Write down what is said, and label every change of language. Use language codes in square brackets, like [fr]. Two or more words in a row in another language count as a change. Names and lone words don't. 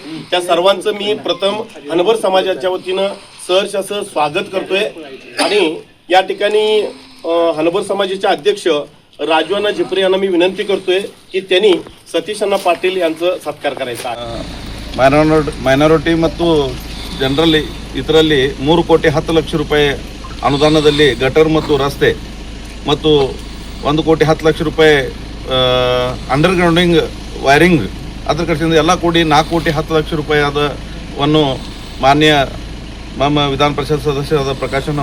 [mr] त्या सर्वांचं मी प्रथम हनबर समाजाच्या वतीनं सहर्ष असं स्वागत करतोय आणि या ठिकाणी हनबर समाजाचे अध्यक्ष राजूअण्णा झिप्रे यांना मी विनंती करतोय की त्यांनी सतीशअण्णा पाटील यांचं सत्कार करायचा आहे. [kn] ಮೈನಾರಿಟಿ ಮತ್ತು ಜನರಲ್ಲಿ ಇದರಲ್ಲಿ 3 ಕೋಟಿ 10 ಲಕ್ಷ ರೂಪಾಯಿ ಅನುದಾನದಲ್ಲಿ ಗಟರ್ ಮತ್ತು ರಸ್ತೆ ಮತ್ತು 1 ಕೋಟಿ 10 ಲಕ್ಷ ರೂಪಾಯಿ [en] undergrounding wiring [kn] ಅದರ ಖರ್ಚಿನಿಂದ ಎಲ್ಲ ಕೂಡಿ 4 ಕೋಟಿ 10 ಲಕ್ಷ ರೂಪಾಯಿ ಅದನ್ನು ಮಾನ್ಯ ನಮ್ಮ ವಿಧಾನ ಪರಿಷತ್ ಸದಸ್ಯರಾದ ಪ್ರಕಾಶಣ್ಣ